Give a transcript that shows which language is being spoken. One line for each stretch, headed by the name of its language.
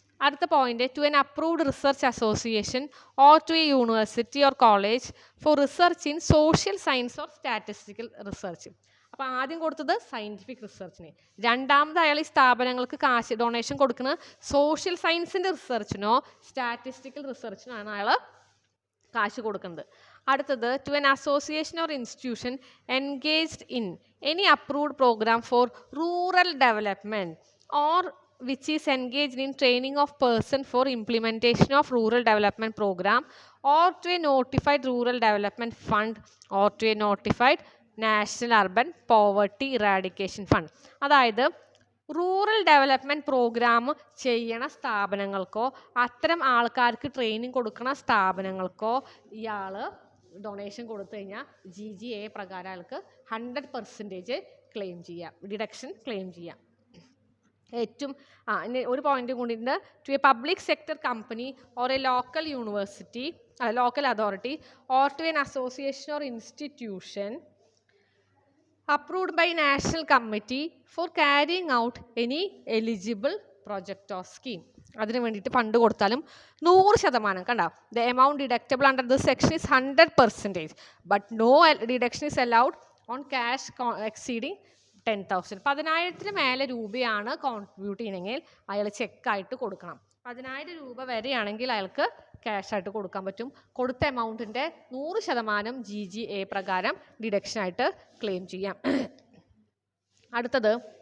Malayalam: അടുത്ത point,
English: To an approved research association or to a university or college for research in social science or statistical research.
Malayalam: അപ്പോൾ ആദ്യം കൊടുത്തത് scientific റിസർച്ചിന്, രണ്ടാമത് അയാൾ ഈ സ്ഥാപനങ്ങൾക്ക് കാശ് ഡൊണേഷൻ കൊടുക്കുന്നത് സോഷ്യൽ സയൻസിൻ്റെ റിസർച്ചിനോ സ്റ്റാറ്റിസ്റ്റിക്കൽ റിസർച്ചിനോ ആണ് അയാൾ കാശ് കൊടുക്കുന്നത്.
English: അടുത്തത്, to an association or institution engaged in any approved programme for rural development or which is engaged in training of person for implementation of rural development program or to a notified rural development fund or to a notified national urban poverty eradication fund.
Malayalam: അതായത് rural development programme ചെയ്യണ സ്ഥാപനങ്ങൾക്കോ അത്തരം ആൾക്കാർക്ക് training കൊടുക്കുന്ന സ്ഥാപനങ്ങൾക്കോ ഇയാൾ donation കൊടുത്തു കഴിഞ്ഞാൽ GGA പ്രകാരം അയാൾക്ക് 100% ക്ലെയിം ചെയ്യാം, ഡിഡക്ഷൻ ക്ലെയിം ചെയ്യാം. ഏറ്റവും ഒരു പോയിന്റ് കൂടിയുണ്ട്,
English: To a public sector company or a local university local authority or to an association or institution approved by national committee for carrying out any eligible project or scheme.
Malayalam: അതിന് വേണ്ടിയിട്ട് fund കൊടുത്താലും 100% കണ്ട.
English: The amount deductible under this section is 100%, but no deduction is allowed on cash exceeding 10,000.
Malayalam: 10,000 മേലെ രൂപയാണ് contribute ചെയ്യണമെങ്കിൽ അയാൾ ചെക്കായിട്ട് കൊടുക്കണം. 10,000 രൂപ വരെയാണെങ്കിൽ അയാൾക്ക് ക്യാഷ് ആയിട്ട് കൊടുക്കാൻ പറ്റും. കൊടുത്ത എമൗണ്ടിൻ്റെ 100% GGA പ്രകാരം ഡിഡക്ഷനായിട്ട് ക്ലെയിം ചെയ്യാം. അടുത്തത്